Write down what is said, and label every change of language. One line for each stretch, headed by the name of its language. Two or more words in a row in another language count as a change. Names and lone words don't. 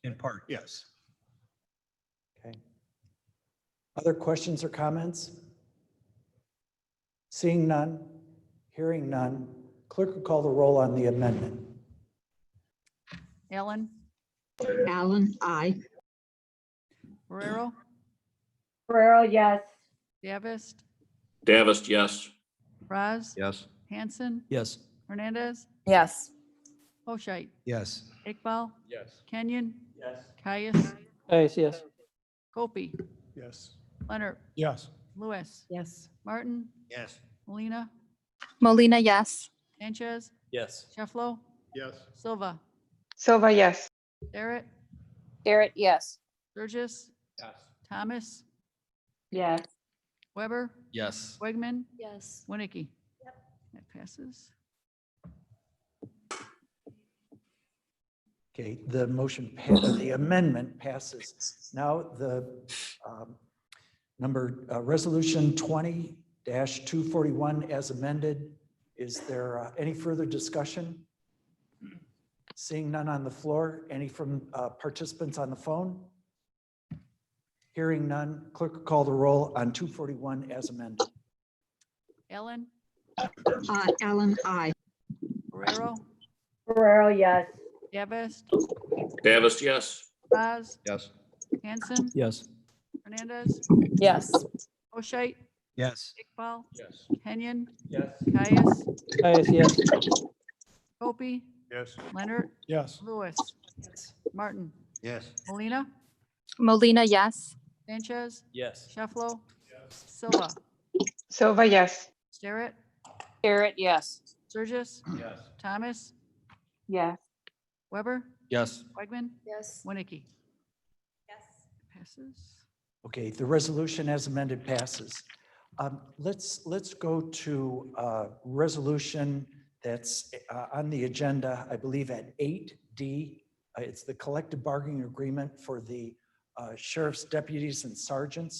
English: In part, yes. Okay. Other questions or comments? Seeing none, hearing none, clerk will call the roll on the amendment. Allen, Allen, aye. Ferrero, Ferrero, yes. Davis, Davis, yes. Raz, Yes. Hanson, Yes. Hernandez, Yes. Hoshait, Yes. Iqbal, Yes. Kenyon, Yes. Caius, Caius, yes. Copey, Yes. Leonard, Yes. Lewis, Yes. Martin, Yes. Molina, Molina, yes. Sanchez, Yes. Shefflo, Yes. Silva, Silva, yes. Barrett, Garrett, yes. Burgess, Yes. Thomas, Yes. Weber, Yes. Wegman, Yes. Winnicke. That passes. Okay, the the amendment passes. Now the resolution 20-241 as amended. Is there any further discussion? Seeing none on the floor, any from participants on the phone? Hearing none, clerk will call the roll on 241 as amended. Allen, Allen, aye. Ferrero, Ferrero, yes. Davis, Davis, yes. Raz, Yes. Hanson, Yes. Hernandez, Yes. Hoshait, Yes. Iqbal, Yes. Kenyon, Yes. Caius, Caius, yes. Copey, Yes. Leonard, Yes. Lewis, Martin, Yes. Molina, Molina, yes. Sanchez, Yes. Shefflo, Silva, Silva, yes. Starrett, Garrett, yes. Burgess, Yes. Thomas, Yes. Weber, Yes. Wegman, Yes. Winnicke. Yes. Passes. Okay, the resolution as amended passes. Let's go to resolution that's on the agenda, I believe at 8D. It's the collective bargaining agreement for the sheriff's deputies and sergeants.